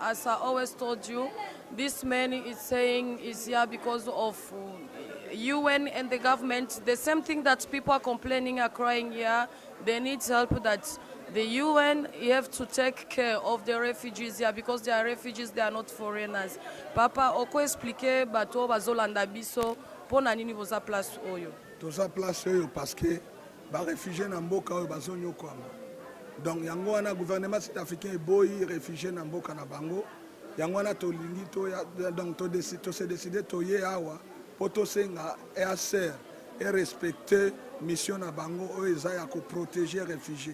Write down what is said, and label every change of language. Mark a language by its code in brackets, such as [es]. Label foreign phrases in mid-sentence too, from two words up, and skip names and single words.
[en] As I always told you, this man is saying is here because of UN and the government. The same thing that people are complaining, are crying here. They need help that the UN have to take care of the refugees here because they are refugees, they are not foreigners. [ln] Papa, oko explique bato bazolanda biso pona nini boza place oyo. Toza place oyo [fr] parce que [ln] ba réfugiés na mboka oyo bazonyo kwama. Donc yango wana [fr] gouvernement sud-africain [ln] boyi réfugiés na mboka na bango. Yango wana tolingi to donc to [fr] se décider [ln] to ye awa poto senga ACR [fr] et respecter mission [ln] na bango oyo eza ya ko protéger réfugiés.